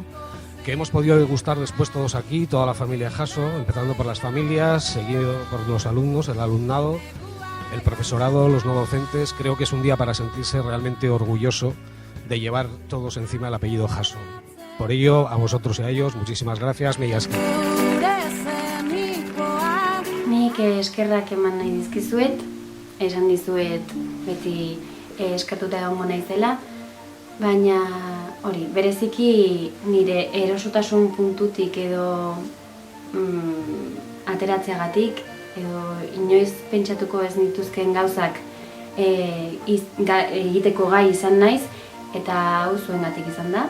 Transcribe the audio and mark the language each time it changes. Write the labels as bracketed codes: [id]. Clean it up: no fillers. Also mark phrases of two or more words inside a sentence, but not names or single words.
[es] Que hemos podido degustar después todos aquí, toda la familia Hasso, empezando por las familias, seguido por los alumnos, el alumnado, el profesorado, los no docentes. Creo que es un día para sentirse realmente orgulloso de llevar todos encima el apellido Hasso. Por ello, a vosotros y a ellos, muchísimas gracias, [eu] mila esker. Nik eskerrak eman nahi dizkizuet, esan dizuet beti eskatuta egongo naizela, baina hori, bereziki nire erosotasun puntutik edo ateratzeagatik, edo inoiz pentsatuko ez nituzken gauzak egiteko gai izan naiz, eta hau zuengatik izan da.